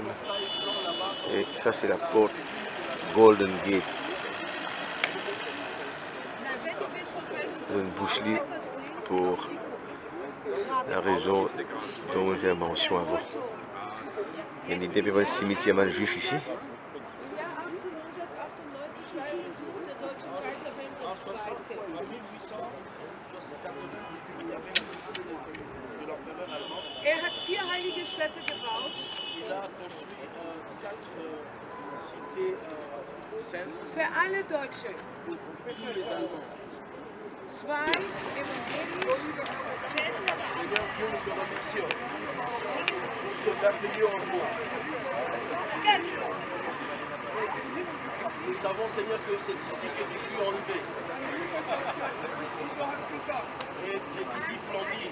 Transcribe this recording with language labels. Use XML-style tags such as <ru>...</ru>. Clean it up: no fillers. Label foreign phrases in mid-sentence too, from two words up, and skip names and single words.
<fr>Et ça, c'est la porte Golden Gate. Une boucherie pour la raison dont j'ai mention avant. Il y a une idée de cimetière juif ici.</fr> <de>Hat 4 heilige Städte gebaut. Für alle Deutschen. 2</de> <fr>Nous savons, Seigneur, que c'est ici que tu fus enlevé. Et tes disciples l'ont dit.</fr>